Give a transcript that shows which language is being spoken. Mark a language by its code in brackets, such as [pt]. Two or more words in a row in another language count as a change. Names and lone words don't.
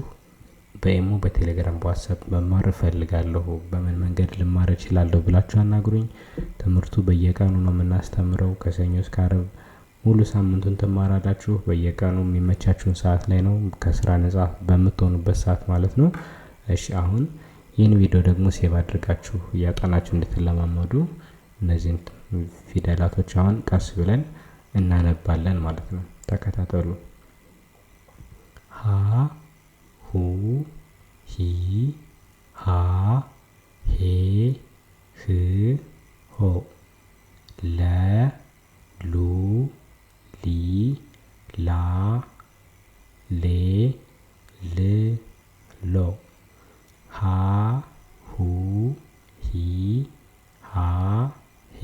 [am] በኢሞ፣ በቴሌግራም፣ በዋትስአፕ መማር እፈልጋለሁ፣ በምን መንገድ ልማር እችላለሁ ብላችሁ አናግሩኝ። ትምህርቱ በየቀኑ ነው የምናስተምረው። ከሰኞ እስከ ዓርብ ሙሉ ሳምንቱን ትማራላችሁ። በየቀኑ የሚመቻችሁን ሰዓት ላይ ነው፣ ከስራ ነጻ በምትሆኑበት ሰዓት ማለት ነው። እሺ አሁን ይህን ቪዲዮ ደግሞ ሴቭ አድርጋችሁ እያጠናችሁ እንድትለማመዱ እነዚህን ፊደላቶች አሁን ቀስ ብለን እናነባለን ማለት ነው። ተከታተሉ። ሀ ሁ ሂ ሃ ሄ ህ ሆ ለ ሉ ሊ ላ ሌ ል ሎ ሀ ሁ ሂ ሃ ሄ